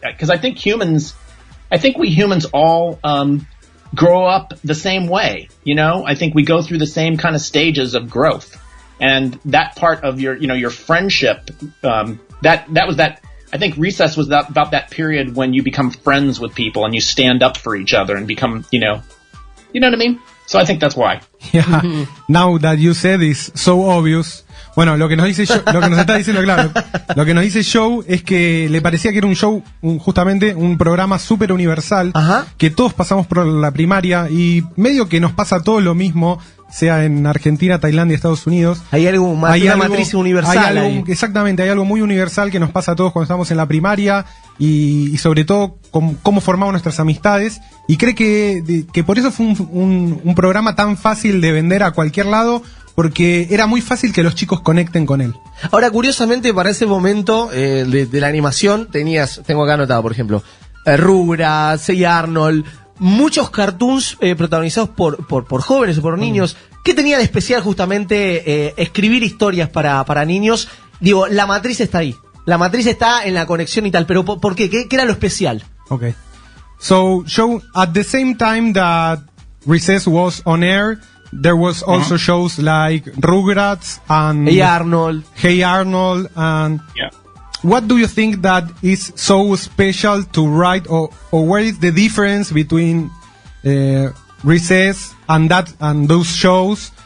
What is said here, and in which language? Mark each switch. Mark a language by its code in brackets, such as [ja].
[en] Because I think we humans all, grow up the same way, I think we go through the same kind of stages of growth, and that part of your friendship, I think Recess was about that period when you become friends with people and you stand up for each other and become, you know what I mean? So I think that's why. Yeah. Now that you said it's so obvious. [es] Bueno, lo que nos está diciendo, claro, lo que nos dice Joe es que le parecía que era un show, justamente un programa súper universal. Ajá. Que todos pasamos por la primaria y medio que nos pasa todo lo mismo, sea en Argentina, Tailandia, Estados Unidos. Hay algo más, una matriz universal. Exactamente, hay algo muy universal que nos pasa a todos cuando estamos en la primaria y sobre todo cómo formamos nuestras amistades. Y cree que por eso fue un programa tan fácil de vender a cualquier lado, porque era muy fácil que los chicos conecten con él. Ahora, curiosamente, para ese momento de la animación, tengo acá anotado, por ejemplo, Rugrats, Hey Arnold, muchos cartoons protagonizados por jóvenes o por niños. ¿Qué tenía de especial justamente escribir historias para niños? Digo, la matriz está ahí. La matriz está en la conexión y tal, pero ¿por qué? ¿Qué era lo especial? [en] Okay. So, at the same time that Recess was on air, there was also shows like Rugrats and Hey Arnold. And what do you think that is so special to write, or where is the difference between Recess and those shows?